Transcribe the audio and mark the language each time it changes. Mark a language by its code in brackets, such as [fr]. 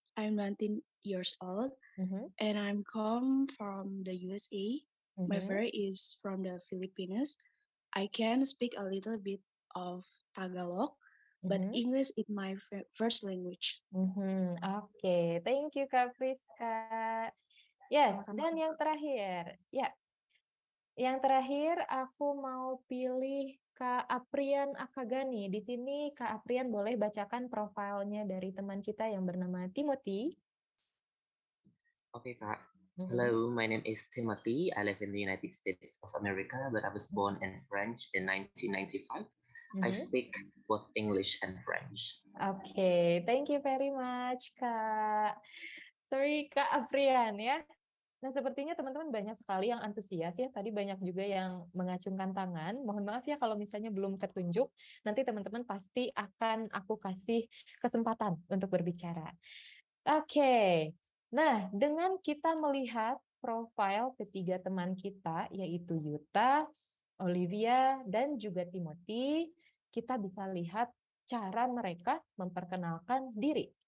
[en] I'm 19 years old, and I'm come from the USA. My father is from the Philippines. I can speak a little bit of Tagalog, but English is my first language. Oke, thank you Kak Friska. [id] Yes, dan yang terakhir, ya, yang terakhir aku mau pilih Kak Aprian Akagani. Di sini Kak Aprian boleh bacakan profilnya dari teman kita yang bernama Timothy. Oke Kak, [en] Hello, my name is Timothy. I live in the United States of America, but I was born in French in 1995. I speak both English and French. Oke, thank you very much, Kak. Sorry, Kak Aprian ya. [id] Nah, sepertinya teman-teman banyak sekali yang antusias ya. Tadi banyak juga yang mengacungkan tangan. Mohon maaf ya kalau misalnya belum tertunjuk. Nanti teman-teman pasti akan aku kasih kesempatan untuk berbicara. Oke. Nah, dengan kita melihat profil ketiga teman kita, yaitu Yuta, Olivia, dan juga Timothy, kita bisa lihat cara mereka memperkenalkan diri.